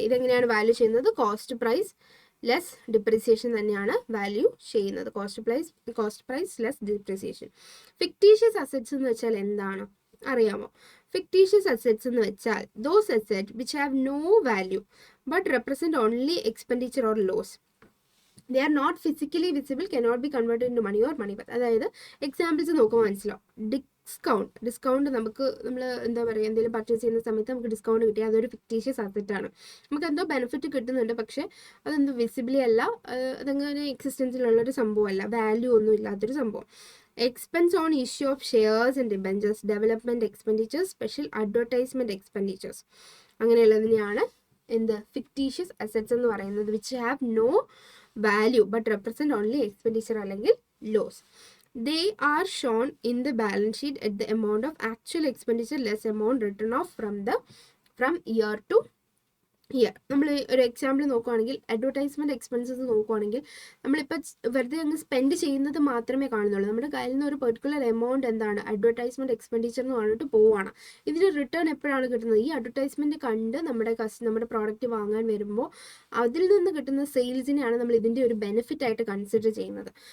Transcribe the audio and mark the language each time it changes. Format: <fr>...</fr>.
<ml>ഇതെങ്ങനെയാണ് വാല്യൂ ചെയ്യുന്നത്? Cost price less depreciation തന്നെയാണ് വാല്യൂ ചെയ്യുന്നത്. Cost price less depreciation. Fictitious assets എന്ന് വെച്ചാൽ എന്താണ് അറിയാമോ?</ml> <en>fictitious assets</en> <ml>എന്ന് വെച്ചാൽ</ml> <en>Those asset which have no value but represent only expenditure or loss. they are not physically visible, cannot be converted into money or money worth.</en> <ml>അതായത് examples നോക്കുമ്പോൾ മനസ്സിലാവും. Discount നമ്മൾ എന്താ പറയുക, എന്തെങ്കിലും പർച്ചേസ് ചെയ്യുന്ന സമയത്ത് നമുക്ക് ഡിസ്കൗണ്ട് കിട്ടി, അതൊരു ഫിക്റ്റീഷ്യസ് അസെറ്റാണ്. നമുക്ക് എന്തോ ബെനിഫിറ്റ് കിട്ടുന്നുണ്ട്, പക്ഷേ അതെന്തോ വിസിബിളി അല്ല, അതങ്ങനെ എക്സിസ്റ്റൻസിലുള്ളൊരു സംഭവമല്ല, വാല്യൂ ഒന്നും ഇല്ലാത്തൊരു സംഭവം. Expense on issue of shares and debentures, development expenditures, special advertisement expenditures, അങ്ങനെയുള്ളതിനെയാണ് എന്ത് ഫിക്റ്റീഷ്യസ് അസെറ്റ്സ് എന്ന് പറയുന്നത്.</ml> <en>which have no value but represent only expenditure</en> <ml>അല്ലെങ്കിൽ</ml> <en>loss. They are shown in the balance sheet at the amount of actual expenditure less amount written off from year to year.</en> <ml>നമ്മൾ ഒരു example നോക്കുകയാണെങ്കിൽ advertisement expenses നോക്കുകയാണെങ്കിൽ നമ്മളിപ്പോൾ വെറുതെ അങ്ങ് spend ചെയ്യുന്നത് മാത്രമേ കാണുന്നുള്ളൂ. നമ്മുടെ കയ്യിൽ നിന്ന് ഒരു പെർട്ടിക്കുലർ എമൗണ്ട് എന്താണ് അഡ്വർടൈസ്മെൻറ്റ് എക്സ്പെൻഡിച്ചർ എന്ന് പറഞ്ഞിട്ട് പോവുകയാണ്. ഇതിന് റിട്ടേൺ എപ്പോഴാണ് കിട്ടുന്നത്? ഈ അഡ്വർടൈസ്മെൻറ്റ് കണ്ട് നമ്മുടെ പ്രോഡക്റ്റ് വാങ്ങാൻ വരുമ്പോൾ അതിൽ നിന്ന് കിട്ടുന്ന സെയിൽസിനെയാണ് നമ്മൾ ഇതിൻ്റെ ഒരു ബെനിഫിറ്റ് ആയിട്ട് കൺസിഡർ ചെയ്യുന്നത്.</ml>